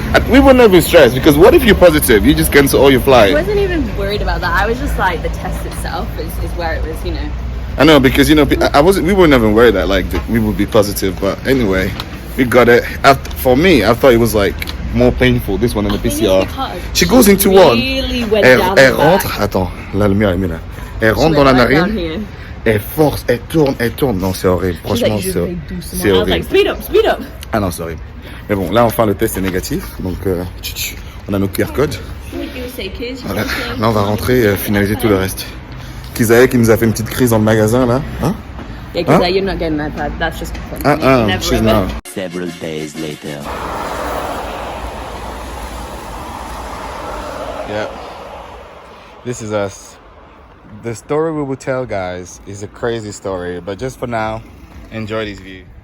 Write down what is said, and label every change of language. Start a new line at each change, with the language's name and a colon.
English: We were never stressed, because what if you're positive? You just cancel all your I flight. wasn't even worried about that. I was just like, the test itself is where it was, you know. I know, because, you know, we were never worried that, like, we would be positive, but anyway, we got it. For me, I thought it was, like, more painful, this one than the PCR. She goes into one.
French: Elle rentre, attends, la lumière est mise là. Elle rentre dans la narine, elle force, elle tourne. Non, c'est horrible, franchement, c'est horrible.
English: Like, speed up.
French: Ah non, c'est horrible. Mais bon, là, enfin, le test est négatif, donc on a nos QR codes. Voilà. Là, on va rentrer et finaliser tout le reste. Kizae qui nous a fait une petite crise dans le magasin, là. Hein?
English: Yeah, because you're not getting that bad. That's just fun. She's not. Several days later. Yeah. This is us. The story we will tell, guys, is a crazy story, but just for now, enjoy this view.